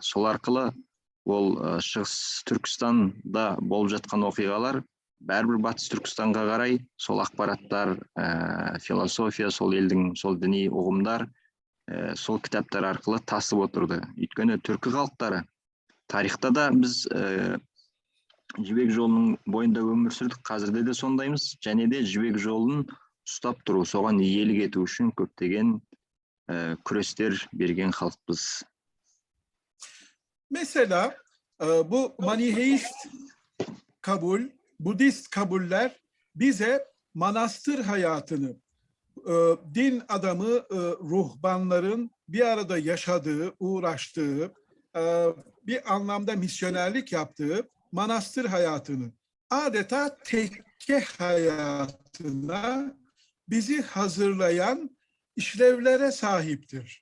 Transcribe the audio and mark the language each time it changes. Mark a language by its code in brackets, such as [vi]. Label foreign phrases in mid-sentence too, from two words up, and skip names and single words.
[kk] Сол арқылы ол шығыс Түркістанда болып жатқан оқиғалар бәрібір батыс Түркістанға қарай сол ақпараттар, философия, сол елдің сол діни ұғымдар сол кітаптар арқылы тасып отырды. Өйткені түркі халықтары тарихта да біз жібек жолының бойында өмір сүрдік, қазірде де сондаймыз, және де жібек жолын ұстап тұру, соған иелік ету үшін көптеген күрестер берген халықпыз. [tr] Mesela bu maniheist kabul, Budist kabuller bize manastır hayatını, din adamı ruhbanların bir arada yaşadığı, uğraştığı, bir anlamda misyonerlik yaptığı manastır hayatını, adeta tekke hayatına bizi hazırlayan işlevlere sahiptir.